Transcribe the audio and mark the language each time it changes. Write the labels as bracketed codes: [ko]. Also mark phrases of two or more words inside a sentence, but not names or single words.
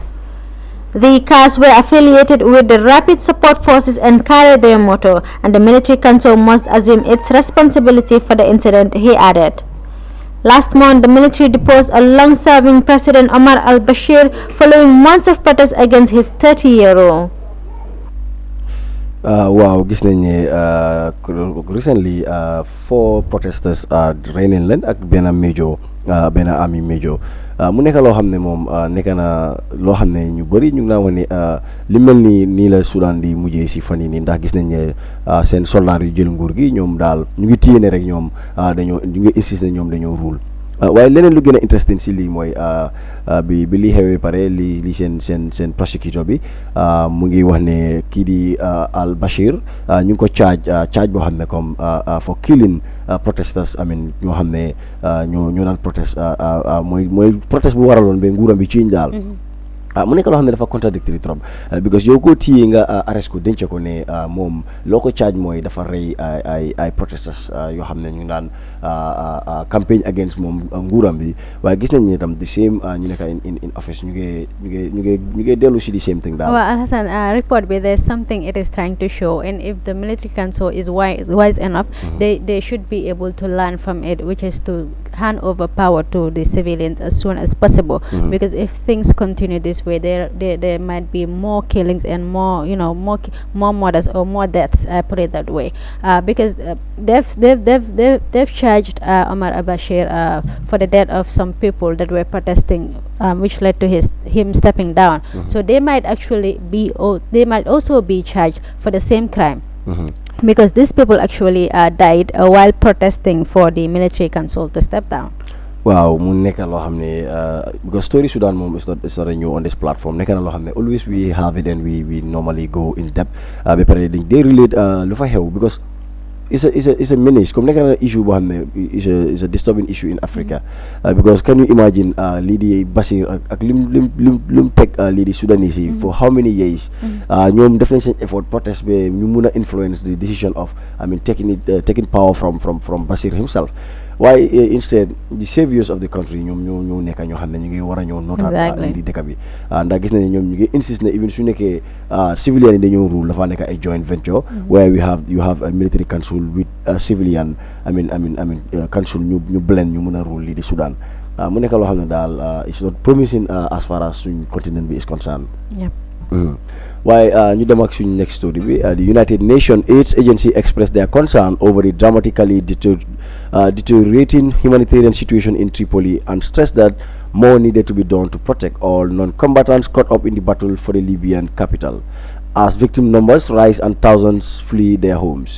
[en] The cars were affiliated with the Rapid Support Forces and carry their motto, and the military council must assume its responsibility for the incident, he added. Last month, the military deposed a long-serving President Omar al-Bashir following months of protests against his 30-year rule. [wo] Wow, gis nañ ne recently [en] 4 protesters are [wo] rey nañ leen ak benn [en] army major. [wo] mu nekk loo xam ne moom nekk na loo xam ne ñu bëri ñu ngi naa wax ne li mel ni nii la Sudan di mujjee si fan yi nii ndax gis nañ ne seen soldaar yu jël nguur gi ñoom daal ñu ngi téye ne rek ñoom ñu ngi insiste ne ñoom dañoo rule waaye leneen lu gën a interesting si lii mooy bi lii xewee pare li seen prosecutor bi mu ngi wax ne kii di Al Bashir ñu ngi ko charge boo xam ne comme [en] for killing protesters [wo] ñoo xam ne ñoo daan protest mooy protest bu waraloon ba nguuram bi ci daal. mu nekk loo xam ne dafa contradictory trop because yow koo téye nga arrest ko denc ko ne moom loo ko charge mooy dafa rey ay protesters yoo xam ne ñu ngi daan [en] campaign against [wo] moom nguuram bi waaye gis nañ ne itam [en] the same [wo] ñu nekk [en] in office [wo] ñu ngi dellu si [en] the same thing [wo] daal. [en] Well, Alhassan, [wo] report bi [en] there's something it is trying to show, and if the military council is wise enough, they should be able to learn from it, which is to hand over power to the civilians as soon as possible. Because if things continue this way, there might be more killings and more murders or more deaths. I put it that way, because they've charged Omar al-Bashir for the death of some people that were protesting, which led to him stepping down. So they might also be charged for the same crime. Because these people actually died while protesting for the military council to step down. [wo] Wow, mu nekk loo xam ne [en] because story Sudan moom is not new on this platform [wo] nekk na loo xam ne [en] always we have it and we normally go in depth [wo] ba pare dañ dee relate lu fa xew [en] because it's a menace [wo] comme nekk na issue boo xam ne [en] is a disturbing issue in Africa because can you imagine [wo] lii di Bashir ak lim teg lii di Sudanese yi [en] for how many years [wo] ñoom def nañ seen effort protest ba ñu mun a [en] influence the decision of taking power from Bashir himself. Why instead the saviors of the country [wo] ñoom ñoo nekk ñoo xam ne ñu ngi war a ñëw nootaat lii di dëkk bi ndax gis nañ ne ñoom ñu ngi insist ne even su nekkee civilian yi dañoo rule dafa nekk ay [en] joint venture where you have a military council with civilian council [wo] ñu blend ñu mën a rule lii di Sudan mu nekk loo xam ne daal [en] it's not promising as far as [wo] suñ continent bi [en] is concerned. Why [wo] ñu dem ak suñu next story bi [en] the United Nations AIDS Agency expressed their concern over the dramatically deteriorating humanitarian situation in Tripoli and stressed that more needed to be done to protect all non-combatants caught up in the battle for the Libyan capital as victim numbers rise and thousands flee their homes.